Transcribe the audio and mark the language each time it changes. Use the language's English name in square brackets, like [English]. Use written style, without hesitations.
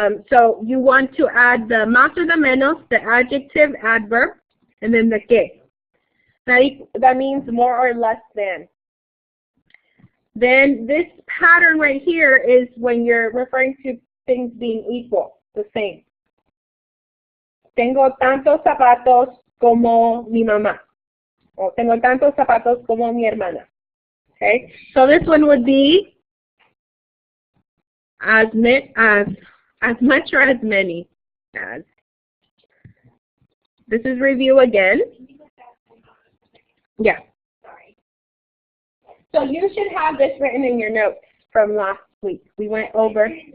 [English] So you want to add the más or the menos, the adjective, adverb, and then the que. That means more or less than. Then this pattern right here is when you're referring to things being equal, the same. [Spanish] Tengo tantos zapatos como mi mamá. O tengo tantos zapatos como mi hermana. [English] Okay? So this one would be as much or as many as. This is review again. Yeah. So you should have this written in your notes from last week. We went over.